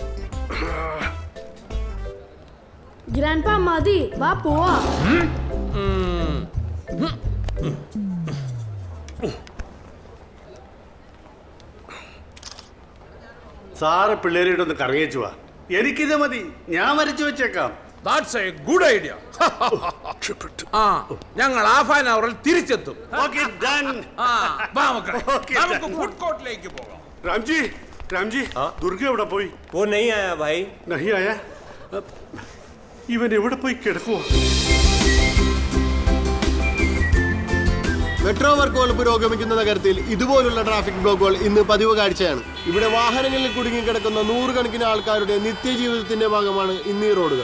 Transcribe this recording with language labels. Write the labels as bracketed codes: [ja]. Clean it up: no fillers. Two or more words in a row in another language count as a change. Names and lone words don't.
[ml] ഗ്രാൻഡ്പാ മതി, വാ പോവാ. സാറ് പിള്ളേരായിട്ടൊന്ന് കറങ്ങിച്ചു വാ. എനിക്കിത് മതി, ഞാൻ വരച്ചു വെച്ചേക്കാം. [en] That's a good idea. [ml] ഞങ്ങൾ [en] half an hour [ml] തിരിച്ചെത്തും. [en] Okay, done. [ml] വാ മക്കളെ, [en] Okay, [ml] നമുക്ക് [en] done. [ml] ഫുഡ് കോർട്ടിലേക്ക് പോകാം. രാംജി ദുർഗ എവിടെ പോയി? [hi] वो नहीं आया भाई. नहीं आया. [ml] ഇവൻ എവിടെ പോയി കിടക്കുവോ? മെട്രോ വർക്കുകൾ പുരോഗമിക്കുന്ന നഗരത്തിൽ ഇതുപോലുള്ള ട്രാഫിക് ബ്ലോക്കുകൾ ഇന്ന് പതിവ് കാഴ്ചയാണ്. ഇവിടെ വാഹനങ്ങളിൽ കുടുങ്ങിക്കിടക്കുന്ന നൂറുകണക്കിന് ആൾക്കാരുടെ നിത്യജീവിതത്തിന്റെ ഭാഗമാണ് ഇന്ന് ഈ റോഡുകൾ.